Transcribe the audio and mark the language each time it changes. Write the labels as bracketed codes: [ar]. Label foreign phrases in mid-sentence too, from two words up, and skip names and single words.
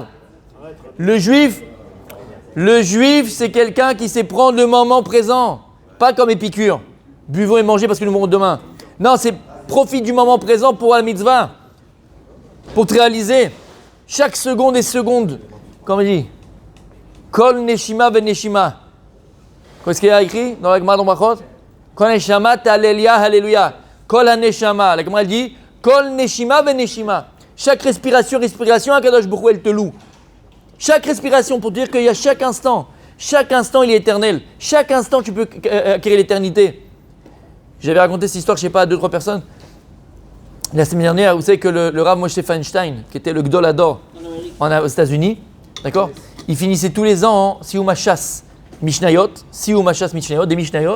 [fr] Le juif c'est quelqu'un qui sait prendre le moment présent, pas comme Épicure. Buvons et mangez parce que nous mourrons demain. Non, c'est profite du moment présent pour la mitzvah. Pour te réaliser. Chaque seconde est seconde. Comme il dit. [he] כל נשימה ונשימה. [fr] Qu'est-ce qu'il y a écrit dans la Gemara d'Omachot? [he] כל נשמה תעלליה הללויה. כל הנשמה. [fr] La Gemara dit [he] כל נשימה ונשימה. [fr] Chaque respiration, Akadosh Baruch Hu, elle te loue. Chaque respiration pour dire qu'il y a chaque instant il est éternel. Chaque instant tu peux acquérir l'éternité. J'avais raconté cette histoire, je ne sais pas, à 2-3 personnes. La semaine dernière, vous savez que le Rav Moshe Feinstein, qui était le [he] גדול הדור [fr] aux États-Unis, d'accord, il finissait tous les ans en [he] סיום הש״ס משניות, [fr] des Mishnayot.